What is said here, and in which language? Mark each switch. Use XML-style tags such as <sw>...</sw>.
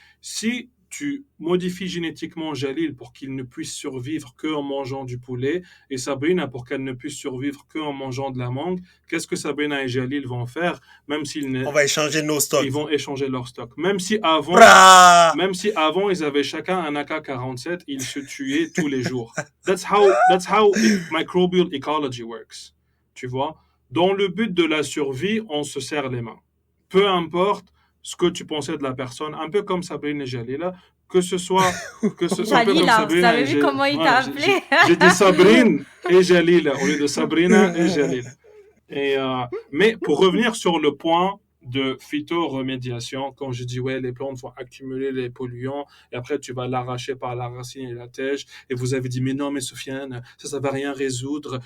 <fr>Si tu modifies génétiquement Jalil pour qu'il ne puisse survivre qu'en mangeant du poulet et Sabrina pour qu'elle ne puisse survivre qu'en mangeant de la mangue, qu'est-ce que Sabrina et Jalil vont faire, même s'ils ne, On va échanger nos stocks. ils vont échanger leur stock. Même si avant ils avaient chacun un AK-47, ils se tuaient tous les jours.</fr> <en>That's how microbial ecology works.</en> <fr>Tu vois? Dans le but de la survie, on se serre les mains. Peu importe ce que tu pensais de la personne, un peu comme Sabrina et Jalila, que ce soit un peu comme Jalila, vous Sabrina avez et vu comment il t'a appelé? j'ai dit Sabrine et Jalila au lieu de Sabrina et Jalila. Mais pour revenir sur le point de phytoremédiation, quand je dis ouais, les plantes vont accumuler les polluants et après tu vas l'arracher par la racine et la tige, et vous avez dit mais non, mais Sofiane, ça va rien résoudre.</fr>